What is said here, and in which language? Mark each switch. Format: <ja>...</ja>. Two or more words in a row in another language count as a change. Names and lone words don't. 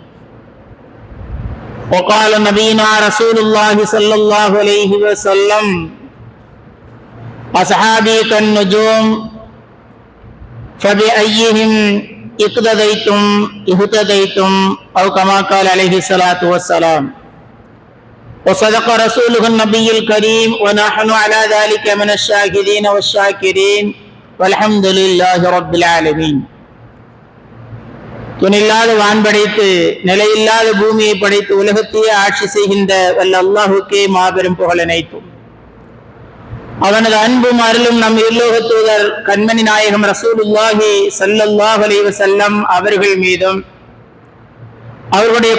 <ar>وقال نبينا رسول الله صلى الله عليه وسلم أصحابي كالنجوم فبأيهم اقتديتم اهتديتم أو كما قال عليه الصلاة والسلام. وصدق رسوله النبي الكريم ونحن على ذلك من الشاهدين والشاكرين والحمد لله رب العالمين.</ar> <ta>துணில்லாத வான் படைத்து நிலையில்லாத பூமியை படைத்து உலகத்தையே ஆட்சி செய்கின்ற வல்ல அல்லாஹுக்கே மாபெரும் புகழ் அனைத்தும். அவனது அன்பும் அருளும் நம் இருலோக தூதர் கண்மணி நாயகம்</ta> <ar>رسول الله صلى الله عليه وسلم</ar> <ta>அவர்கள் மீதும் அவர்களுடைய</ta>